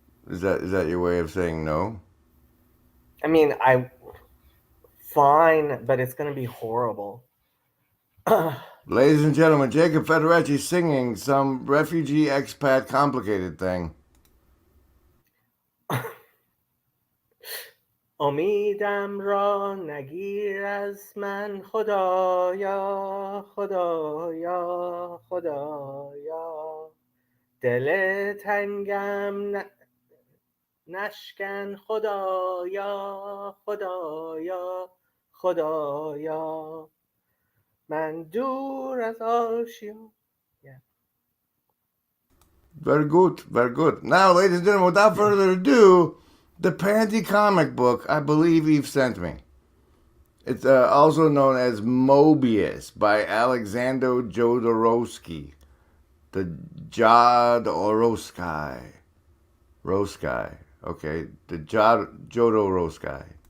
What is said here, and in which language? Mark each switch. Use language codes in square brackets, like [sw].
[en] Is that your way of saying no? I mean, fine, but it's gonna be horrible. Ladies and gentlemen, Jacob Federacci singing some refugee expat complicated thing. [fa] امیدم را نگیر از من خدایا خدایا خدایا دل تنگم نشکن خدایا خدایا خدایا من دور از آشیا. [en] Very good, very good. Now, ladies and gentlemen, without further ado, the Panty comic book I believe Eve sent me. It's also known as Mobius by Alexander Jodorowsky. The Jodorowsky. Okay, the Jodorowsky.